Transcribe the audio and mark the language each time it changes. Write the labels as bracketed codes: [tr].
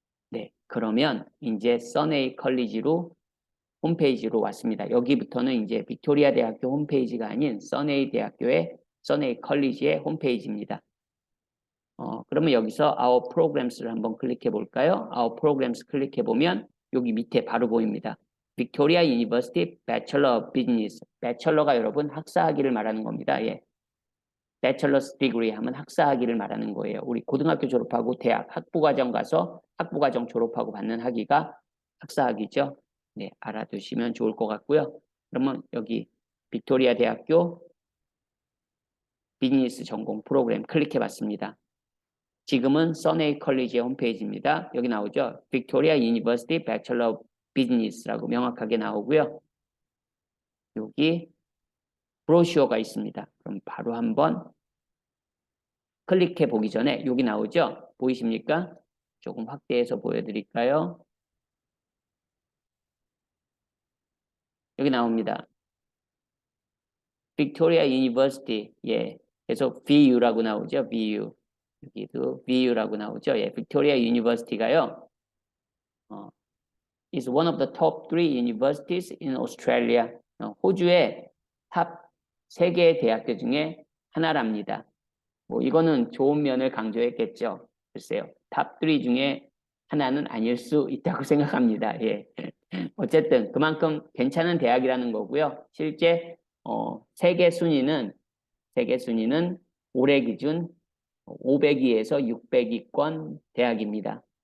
[ko] 네, 그러면 이제 선웨이 컬리지로 홈페이지로 왔습니다. 여기부터는 이제 빅토리아 대학교 홈페이지가 아닌 선웨이 대학교의 선웨이 컬리지의 홈페이지입니다. 그러면 여기서 Our Programs를 한번 클릭해 볼까요? Our Programs 클릭해 보면 여기 밑에 바로 보입니다. 빅토리아 유니버시티 Bachelor of Business. 배철러가 여러분 학사학위를 말하는 겁니다. 예. Bachelor's Degree 하면 학사학위를 말하는 거예요. 우리 고등학교 졸업하고 대학 학부과정 가서 학부과정 졸업하고 받는 학위가 학사학위죠. 네, 알아두시면 좋을 것 같고요. 그러면 여기 빅토리아 대학교 비즈니스 전공 프로그램 클릭해 봤습니다. 지금은 선웨이 컬리지의 홈페이지입니다. 여기 나오죠. 빅토리아 유니버시티 Bachelor of 비즈니스라고 명확하게 나오고요. 여기 브로셔가 있습니다. 그럼 바로 한번 클릭해 보기 전에 여기 나오죠? 보이십니까? 조금 확대해서 보여드릴까요? 여기 나옵니다. 빅토리아 유니버시티. 예. 계속 VU라고 나오죠. VU. 여기도 VU라고 나오죠. 예. 빅토리아 유니버시티가요. [en] is one of the top 3 universities in Australia. [ko] 호주의 탑 3개의 대학교 중에 하나랍니다. 뭐 이거는 좋은 면을 강조했겠죠. 글쎄요. 탑 3 중에 하나는 아닐 수 있다고 생각합니다. 예. 어쨌든 그만큼 괜찮은 대학이라는 거고요. 실제 세계 순위는 올해 기준 500위에서 600위권 대학입니다.